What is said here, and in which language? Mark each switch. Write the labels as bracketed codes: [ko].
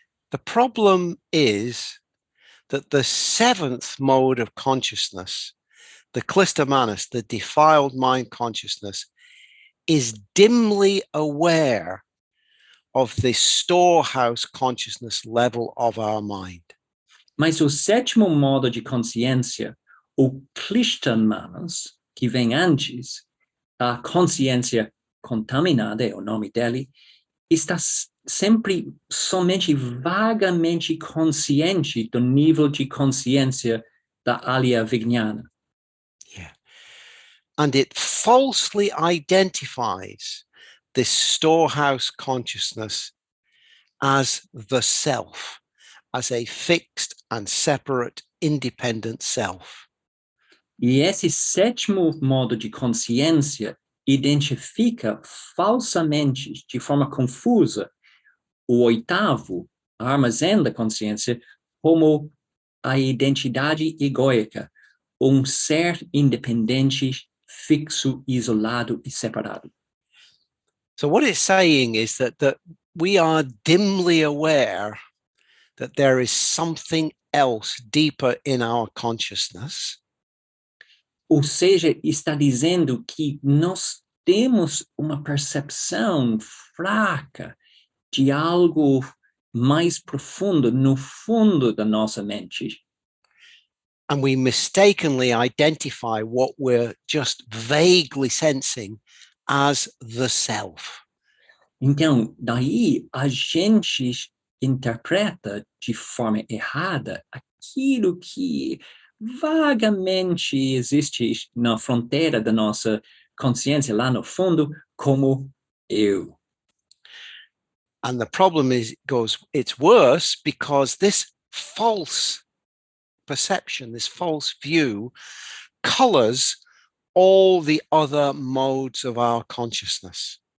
[en] The problem is that the seventh mode of consciousness, the klistamanas, the defiled mind consciousness, is dimly aware of the storehouse consciousness level of our mind. [pt] Mas o sétimo modo de consciência, o Klishta-manas, que vem antes, a consciência contaminada, é o nome dele, está sempre somente vagamente consciente do nível de consciência da Alaya Vijnana. [en] Yeah. And it falsely identifies this storehouse consciousness as the self, as a fixed and separate, independent self. [pt] E esse sétimo modo de consciência identifica falsamente, de forma confusa, o oitavo, armazém da consciência, como a identidade egóica, ser independente, fixo, isolado e separado. [en] So what it's saying is that we are dimly aware that there is something else deeper in our consciousness. [pt] Ou seja, está dizendo que nós temos uma percepção fraca de algo mais profundo no fundo da nossa mente. [en] And we mistakenly identify what we're just vaguely sensing as the self. [pt] Então, daí a gente interpreta de forma errada aquilo que vagamente existe na fronteira da nossa consciência, lá no fundo, como eu. [en] And the problem is, it's worse because this false perception, this false view, colors all the other modes of our consciousness.